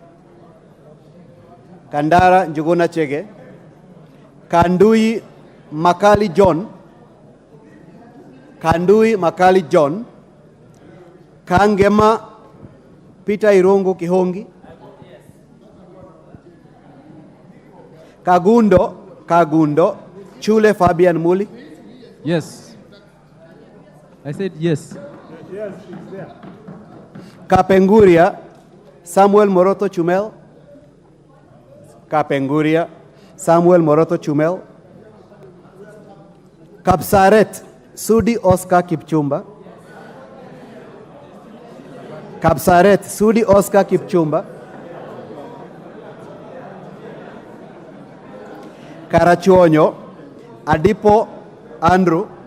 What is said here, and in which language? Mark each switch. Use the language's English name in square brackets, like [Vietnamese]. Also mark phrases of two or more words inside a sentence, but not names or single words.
[English] Kandara Njuguna Chege, Kandui Makali John, Kandui Makali John, Kangema Peter Irungu Kihongi, Kagundo Chule Fabian Muli. Yes. I said yes. Yes, she's there. Kapenguria Samuel Moroto Chumel, Kapenguria Samuel Moroto Chumel, Kapsaret Sudi Oscar Kipchumba, Kapsaret Sudi Oscar Kipchumba, Karachuonyo Adipo Andrew,